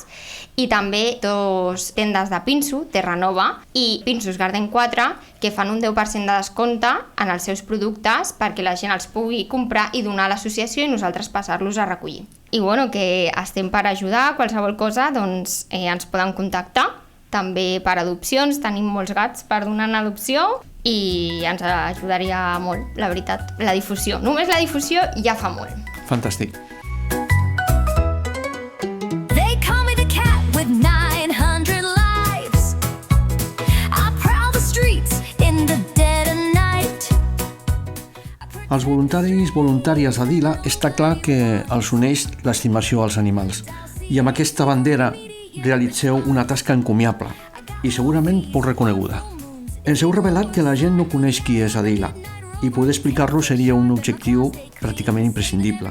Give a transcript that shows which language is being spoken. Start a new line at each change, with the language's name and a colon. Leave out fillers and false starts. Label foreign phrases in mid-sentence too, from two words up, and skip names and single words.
Catalan: I també 2 tendes de pinso, Terranova i Pinsos Garden 4, que fan un 10% de descompte en els seus productes perquè la gent els pugui comprar i donar a l'associació i nosaltres passar-los a recollir. I bueno, que estem per ajudar, qualsevol cosa doncs ens poden contactar. També per adopcions, tenim molts gats per donar en adopció i ens ajudaria molt, la veritat, la difusió. Només la difusió ja fa molt. Fantàstic.
English: They call me the cat with 900 lives. I prowl the streets in the dead of night.
Catalan: Als voluntàries a Dila està clar que els uneix l'estimació als animals i amb aquesta bandera realitzeu una tasca encomiable i segurament poc reconeguda. Ens heu revelat que la gent no coneix qui és Adila i poder explicar-lo seria un objectiu pràcticament imprescindible.